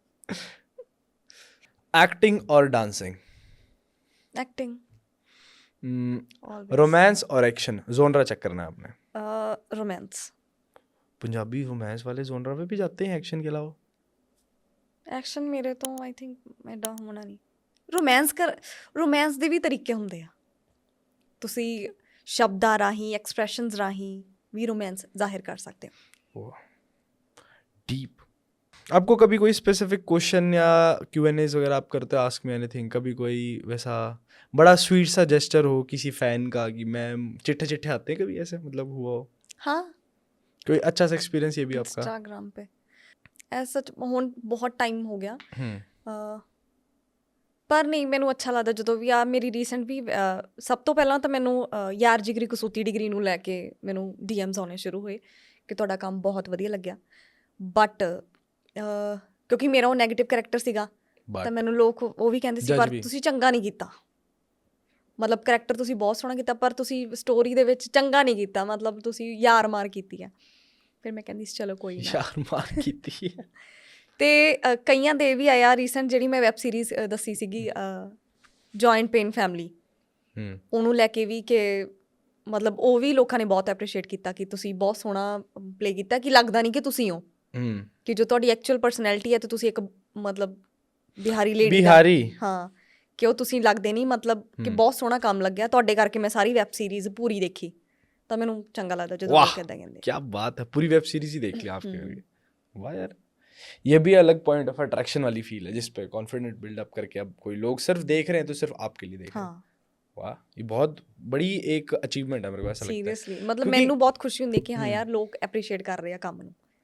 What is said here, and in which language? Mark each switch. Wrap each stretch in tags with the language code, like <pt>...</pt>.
<hi>Acting और dancing,</hi> <en>acting,</en> <hi>romance और action, जोनरा check करना है आपने।</hi> <en>Romance.</en> <hi>पंजाबी रोमांस वाले जोनरा पे भी जाते हैं एक्शन के अलावा?</hi> <pa>ਐਕਸ਼ਨ ਮੇਰੇ ਤੋਂ ਆਈ ਥਿੰਕ ਐਡਾ ਹੋਣਾ ਨਹੀਂ। ਰੋਮਾਂਸ ਦੇ ਵੀ ਤਰੀਕੇ ਹੁੰਦੇ ਆ, ਤੁਸੀਂ ਸ਼ਬਦਾਂ ਰਾਹੀਂ, ਐਕਸਪ੍ਰੈਸ਼ਨਸ ਰਾਹੀਂ ਵੀ ਰੋਮਾਂਸ ਜ਼ਾਹਿਰ ਕਰ ਸਕਦੇ ਹੋ।</pa> <en>Deep.</en> <hi>आपको कभी कोई स्पेसिफिक क्वेश्चन या Q&As वगैरह आप करते हो, आस्क मी एनीथिंग, कभी कोई वैसा बड़ा स्वीट सा जेस्चर हो किसी फैन का कि मैम चिट्ठे चिट्ठे आते हैं कभी ऐसे मतलब हुआ हो? हाँ, कोई अच्छा सा एक्सपीरियंस ये भी आपका?</hi> <pa>इंस्टाग्राम पे ਐਸਾ ਹੁਣ ਬਹੁਤ ਟਾਈਮ ਹੋ ਗਿਆ, ਪਰ ਨਹੀਂ ਮੈਨੂੰ ਅੱਛਾ ਲੱਗਦਾ ਜਦੋਂ ਵੀ ਆ ਮੇਰੀ ਰੀਸੈਂਟ ਵੀ ਸਭ ਤੋਂ ਪਹਿਲਾਂ ਤਾਂ ਮੈਨੂੰ ਯਾਰ ਜਿਗਰੀ ਕਸੂਤੀ ਡਿਗਰੀ ਨੂੰ ਲੈ ਕੇ ਮੈਨੂੰ DMs ਆਉਣੇ ਸ਼ੁਰੂ ਹੋਏ ਕਿ ਤੁਹਾਡਾ ਕੰਮ ਬਹੁਤ ਵਧੀਆ ਲੱਗਿਆ, ਬਟ ਕਿਉਂਕਿ ਮੇਰਾ ਉਹ ਨੈਗੇਟਿਵ ਕਰੈਕਟਰ ਸੀਗਾ ਤਾਂ ਮੈਨੂੰ ਲੋਕ ਉਹ ਵੀ ਕਹਿੰਦੇ ਸੀ ਪਰ ਤੁਸੀਂ ਚੰਗਾ ਨਹੀਂ ਕੀਤਾ, ਮਤਲਬ ਕਰੈਕਟਰ ਤੁਸੀਂ ਬਹੁਤ ਸੋਹਣਾ ਕੀਤਾ ਪਰ ਤੁਸੀਂ ਸਟੋਰੀ ਦੇ ਵਿੱਚ ਚੰਗਾ ਨਹੀਂ ਕੀਤਾ, ਮਤਲਬ ਤੁਸੀਂ ਯਾਰ ਮਾਰ ਕੀਤੀ ਆ। ਫਿਰ ਮੈਂ ਕਹਿੰਦੀ ਸੀ ਚਲੋ ਕੋਈ ਨਾ, ਯਾਰ ਮਾਰ ਕੀਤੀ ਹੈ। ਤੇ ਕਈਆਂ ਦੇ ਵੀ ਆਇਆ ਰੀਸੈਂਟ ਜਿਹੜੀ ਮੈਂ ਵੈਬ ਸੀਰੀਜ਼ ਦੱਸੀ ਸੀਗੀ ਜੁਆਇੰਟ ਪੇਨ ਫੈਮਿਲੀ, ਉਹਨੂੰ ਲੈ ਕੇ ਵੀ ਕਿ ਮਤਲਬ ਉਹ ਵੀ ਲੋਕਾਂ ਨੇ ਬਹੁਤ ਐਪਰੀਸ਼ੀਏਟ ਕੀਤਾ ਕਿ ਤੁਸੀਂ ਬਹੁਤ ਸੋਹਣਾ ਪਲੇ ਕੀਤਾ, ਕਿ ਲੱਗਦਾ ਨਹੀਂ ਕਿ ਤੁਸੀਂ ਹੋ, ਕਿ ਜੋ ਤੁਹਾਡੀ ਐਕਚੁਅਲ ਪਰਸਨੈਲਿਟੀ ਹੈ ਤੇ ਤੁਸੀਂ ਇੱਕ ਮਤਲਬ ਬਿਹਾਰੀ ਲੇਡੀ, ਹਾਂ, ਕਿ ਉਹ ਤੁਸੀਂ ਲੱਗਦੇ ਨਹੀਂ, ਮਤਲਬ ਕਿ ਬਹੁਤ ਸੋਹਣਾ ਕੰਮ ਲੱਗਿਆ ਤੁਹਾਡੇ ਕਰਕੇ, ਮੈਂ ਸਾਰੀ ਵੈਬ ਸੀਰੀਜ਼ ਪੂਰੀ ਦੇਖੀ ਤਾਂ ਮੈਨੂੰ ਚੰਗਾ ਲੱਗਦਾ ਜਦੋਂ ਲੋਕ ਇੱਦਾਂ ਕਹਿੰਦੇ।</pa> <hi>क्या बात है, पूरी वेब सीरीज ही देख ली आपके। वाह यार, ये भी अलग पॉइंट ऑफ अट्रैक्शन वाली फील है जिस पे कॉन्फिडेंट बिल्डअप करके अब कोई लोग सिर्फ देख रहे हैं तो सिर्फ आपके लिए देख रहे हैं। वाह, ये बहुत बड़ी एक अचीवमेंट है मेरे को ऐसा लगता है। सीरियसली मतलब</hi> <pa>ਮੈਨੂੰ ਬਹੁਤ ਖੁਸ਼ੀ ਹੁੰਦੀ</pa> <hi>कि हाँ यार लोग अप्रिशिएट कर रहे हैं काम ਨੂੰ।</hi>